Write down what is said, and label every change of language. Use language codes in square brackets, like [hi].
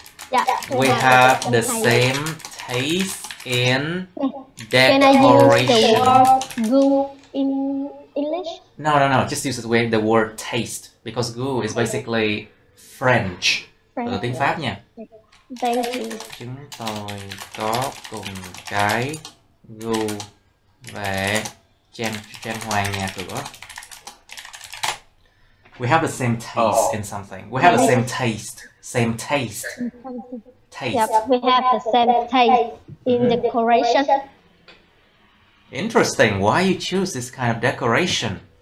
[en] Yeah. We have the same taste in decoration. Can I use the word gu in English? No. Just use the word taste because gu is basically French. [vi] Từ tiếng Pháp nha. [en] Thank you. [vi] Chúng tôi có cùng cái gu về trang hoàng nhà cửa. [en] We have the same taste in something. We have the same taste. Same taste. Taste. Yep, we have the same taste in decoration. Interesting. Why you choose this kind of decoration?